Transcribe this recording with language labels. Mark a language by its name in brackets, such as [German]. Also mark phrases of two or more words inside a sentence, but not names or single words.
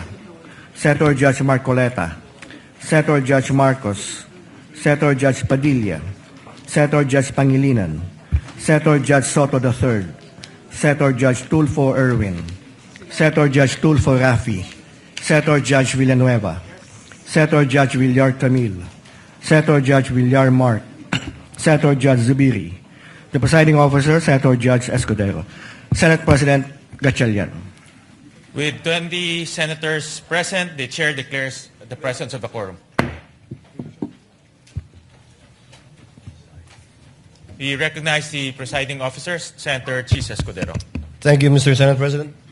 [English] Senator Judge Marcoleta. Senator Judge Marcos, Senator Judge Padilla, Senator Judge Pangilinan, Senator Judge Soto III, Senator Judge Tulfo Erwin, Senator Judge Tulfo Rafi, Senator Judge Villanueva, Senator Judge Villar Camil, Senator Judge Villar Mark, Senator Judge Zubiri, the presiding officer, Senator Judge Escudero, Senate President Gatchalian. With 20 senators present, the chair declares the presence of the quorum. We recognize the presiding officers, Senator Chis Escudero. Thank you, Mr. Senate President.